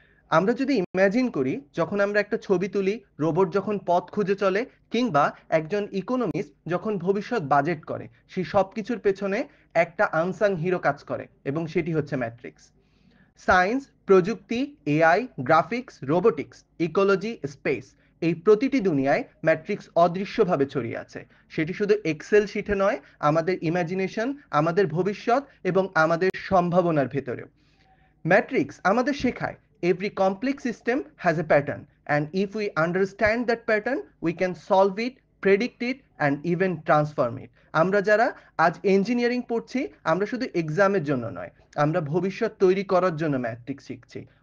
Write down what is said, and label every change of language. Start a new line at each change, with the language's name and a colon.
Bangla: আমরা যদি ইমাজিন করি যখন আমরা একটা ছবি তুলি, রোবট যখন পথ খুঁজে চলে, কিংবা একজন ইকোনমিস্ট যখন ভবিষ্যৎ বাজেট করে, সেই সব কিছুর পেছনে একটা আনসাং হিরো কাজ করে, এবং সেটি হচ্ছে ম্যাট্রিক্স। সায়েন্স, প্রযুক্তি, AI, graphics, robotics, ecology, space, এই প্রতিটি দুনিয়ায় ম্যাট্রিক্স অদৃশ্যভাবে ছড়িয়ে আছে। সেটি শুধু এক্সেল শিটে নয়, আমাদের ইমাজিনেশন, আমাদের ভবিষ্যৎ এবং আমাদের সম্ভাবনার ভেতরেও। ম্যাট্রিক্স আমাদের শেখায়
English: every complex system has a pattern, and if we understand that pattern we can solve it, predict it and even transform it.
Bangla: আমরা যারা আজ ইঞ্জিনিয়ারিং পড়ছি, আমরা শুধু এক্সামের জন্য নয়, আমরা ভবিষ্যৎ তৈরি করার জন্য ম্যাট্রিক্স শিখছি।